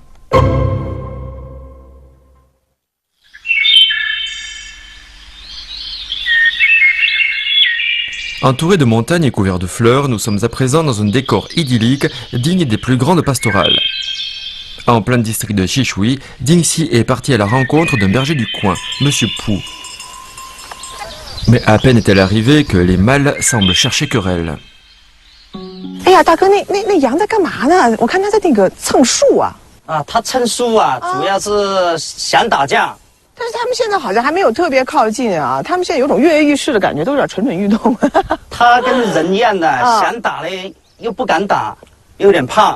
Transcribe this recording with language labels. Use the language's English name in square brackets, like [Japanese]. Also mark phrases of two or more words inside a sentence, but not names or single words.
[French] Entourés de montagnes et couverts de fleurs, nous sommes à présent dans un décor idyllique digne des plus grandes pastorales. En plein district de Xishui, Ding Xi est parti à la rencontre d'un berger du coin, Monsieur Pu. Mais à peine est-elle arrivée que les mâles semblent chercher querelle. [Chinese] 哎呀，大哥，那羊在干嘛呢？我看它在那个蹭树啊。啊，它蹭树啊，主要是想打架。但是他们现在好像还没有特别靠近啊，他们现在有种跃跃欲试的感觉，都有点蠢蠢欲动。他跟人一样的，想打嘞又不敢打，有点怕。